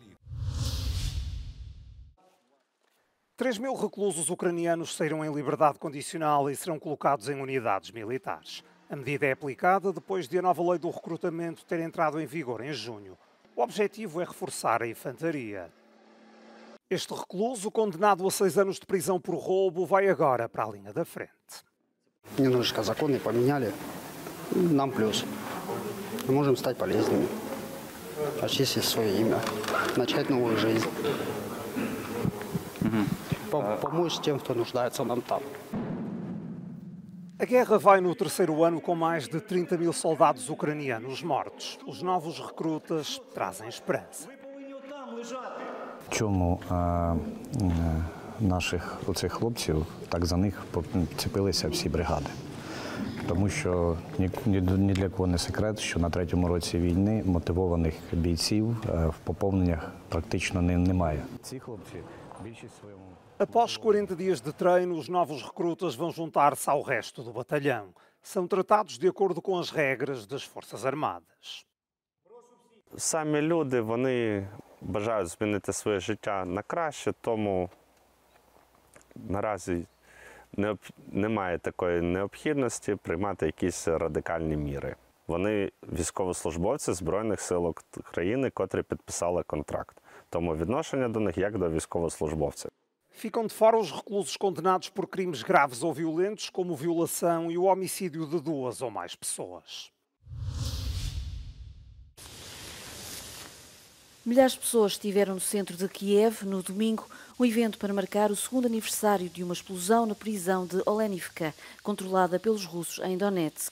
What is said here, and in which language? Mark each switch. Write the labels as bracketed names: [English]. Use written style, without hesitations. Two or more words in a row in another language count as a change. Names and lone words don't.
[Portuguese] 3.000 reclusos ucranianos saíram em liberdade condicional e serão colocados em unidades militares. A medida é aplicada depois de a nova lei do recrutamento ter entrado em vigor em junho. O objetivo é reforçar a infantaria. Este recluso, condenado a 6 anos de prisão por roubo, vai agora para a linha da frente. [Russian] Немножечко законы поменяли, нам плюс. Мы можем стать полезными, очистить свое имя, начать новую жизнь. Помочь тем, кто нуждается нам там. [Portuguese] A guerra vai no 3º ano com mais de 30.000 soldados ucranianos mortos. Os novos recrutas trazem esperança. [Ukrainian] Чому наших оцих хлопців, так за них цепилися всі бригади. Тому що ні для кого не секрет, що на 3-му році війни мотивованих бійців в поповненнях практично немає. Ці хлопці більшість своєму... [Portuguese] Após 40 dias de treino, os novos recrutas vão juntar-se ao resto do batalhão. São tratados de acordo com as regras das Forças Armadas. [Ukrainian] Самі люди, вони бажають змінити своє життя на краще, тому наразі немає такої необхідності приймати якісь радикальні міри. Вони військовослужбовці Збройних сил України, котрі підписали контракт. Тому відношення до них як до військовослужбовців. [Portuguese] Ficam de fora os reclusos condenados por crimes graves ou violentos, como violação e o homicídio de 2 ou mais pessoas. Milhares de pessoas estiveram no centro de Kiev no domingo, um evento para marcar o 2º aniversário de uma explosão na prisão de Olenivka, controlada pelos russos em Donetsk.